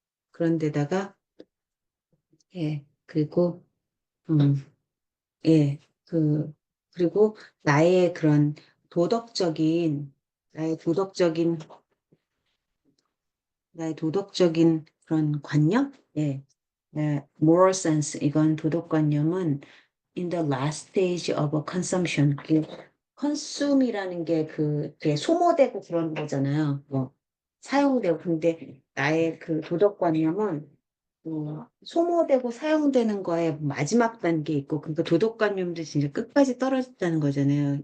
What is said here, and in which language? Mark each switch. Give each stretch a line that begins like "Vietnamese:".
Korean: 그런데다가 예. 그리고 음, 예. 그리고 나의 그런 도덕적인 나의 도덕적인 나의 도덕적인 그런 관념? 예. 네,
English: moral sense
Korean: 이건 도덕관념은
English: in the last stage of a consumption.
Korean: 그 consume이라는 게 그게 소모되고 그런 거잖아요. 뭐 사용되고 근데 나의 그 도덕관념은 소모되고 사용되는 거에 마지막 단계 있고 그러니까 도덕관념도 진짜 끝까지 떨어졌다는 거잖아요.